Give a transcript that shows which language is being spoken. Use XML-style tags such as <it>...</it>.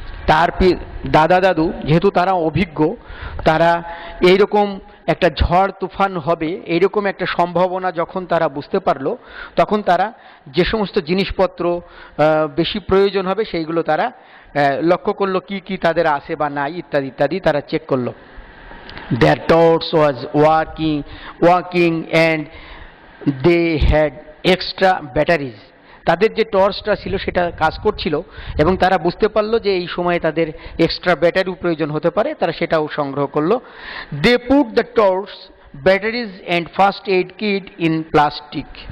<bn>তার দাদা দাদু যেহেতু তারা অভিজ্ঞ, তারা এইরকম একটা ঝড় তুফান হবে এইরকম একটা সম্ভাবনা যখন তারা বুঝতে পারলো, তখন তারা যে সমস্ত জিনিসপত্র বেশি প্রয়োজন হবে সেইগুলো তারা লক্ষ্য করলো কি কি তাদের আছে বা নাই ইত্যাদি ইত্যাদি তারা চেক করলো।</bn> <en>Their torch was working and they had extra batteries.</en> <bn>তাদের যে টর্চটা ছিল সেটা কাজ করছিল এবং তারা বুঝতে পারলো যে এই সময়ে তাদের এক্সট্রা ব্যাটারিও প্রয়োজন হতে পারে, তারা সেটাও সংগ্রহ করলো।</bn> <en>They put the torch, batteries and first aid kit in plastic.</en>